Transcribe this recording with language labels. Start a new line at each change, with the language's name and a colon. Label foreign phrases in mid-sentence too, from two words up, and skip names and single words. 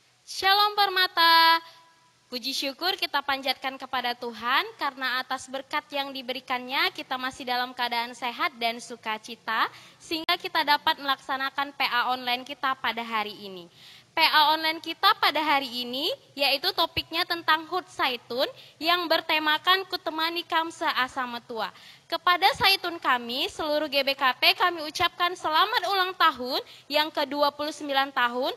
Indonesian: Shalom Permata, puji syukur kita panjatkan kepada Tuhan karena atas berkat yang diberikannya kita masih dalam keadaan sehat dan sukacita sehingga kita dapat melaksanakan PA online kita pada hari ini. PA online kita pada hari ini yaitu topiknya tentang Hut Saitun yang bertemakan Kutemani Kamse Asa Metua. Kepada Saitun kami, seluruh GBKP kami ucapkan selamat ulang tahun yang ke-29 tahun.